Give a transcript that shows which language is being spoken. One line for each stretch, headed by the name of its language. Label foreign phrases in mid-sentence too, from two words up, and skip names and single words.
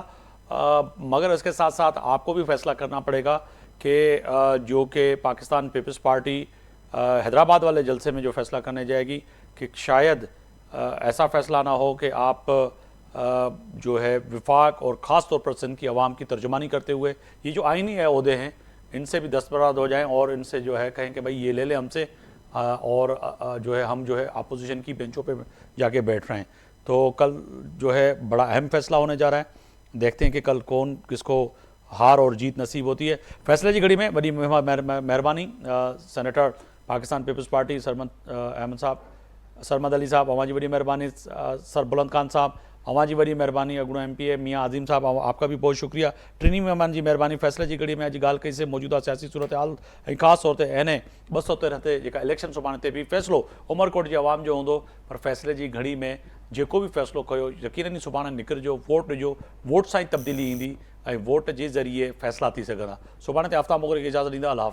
Urdu: مگر اس کے ساتھ ساتھ آپ کو بھی فیصلہ کرنا پڑے گا کہ جو کہ پاکستان پیپلز پارٹی حیدرآباد والے جلسے میں جو فیصلہ کرنے جائے گی، کہ شاید ایسا فیصلہ نہ ہو کہ آپ جو ہے وفاق اور خاص طور پر سندھ کی عوام کی ترجمانی کرتے ہوئے یہ جو آئینی ہے عہدے ہیں ان سے بھی دستبردار ہو جائیں اور ان سے جو ہے کہیں کہ بھائی یہ لے لیں ہم سے، اور جو ہے ہم جو ہے اپوزیشن کی بینچوں پہ جا کے بیٹھ رہے ہیں. تو کل جو ہے بڑا اہم فیصلہ ہونے جا رہا ہے، دیکھتے ہیں کہ کل کون کس کو ہار اور جیت نصیب ہوتی ہے. فیصلے کی گھڑی میں بڑی مہربانی سینیٹر پاکستان پیپلز پارٹی سرمد علی صاحب,
Sindhi: अवां जी बड़ी मेहरबानी,
Urdu: سر بلند خان صاحب
Sindhi: अवां जी बड़ी मेहरबानी,
Urdu: اگونو MPA میاں آزم صاحب آپ کا بھی بہت شکریہ.
Sindhi: टिनी मेहमान जी मेहरबानी। फैसले की घड़ी में अॼु ॻाल्हि कई से मौजूदा सियासी सूरत हाल ऐं ख़ासि तौर ते NA 213 ते जेका इलेक्शन सुभाणे ते बि फ़ैसिलो उमरकोट जी आवाम जो हूंदो, पर फैसले की घड़ी में जेको भी फ़ैसिलो कयो यकीनन ई सुभाणे निकिरजो, वोट ॾिजो, वोट सां ई तब्दीली ईंदी ऐं वोट जे ज़रिए फ़ैसला थी सघंदा। सुभाणे ते आफ्ताब मोगरे खे इजाज़त ॾींदा। अल्लाह हाफ़िज़।